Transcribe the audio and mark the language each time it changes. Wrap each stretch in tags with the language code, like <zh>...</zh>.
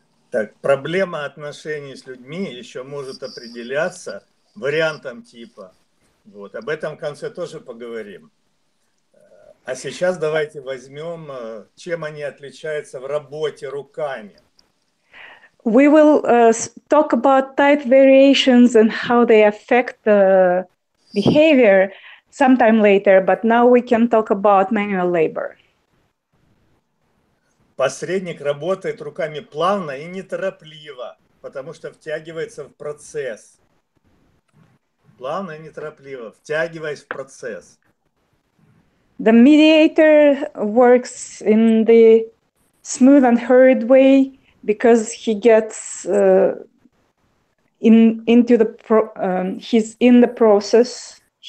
<ru>Так, проблема отношений с людьми еще может определяться вариантом типа. Вот, об этом в конце тоже поговорим. А сейчас давайте возьмем, чем они отличаются в работе руками.</ru> <en>We will talk about type variations and how they affect the behavior sometime later, but now we can talk about manual labor.</en> <ru>Посредник работает руками плавно и неторопливо, потому что втягивается в процесс. Плавно и неторопливо, втягиваясь в процесс.</ru> <en>The mediator works in the smooth and hurried way because he gets into the he's in the process.</en>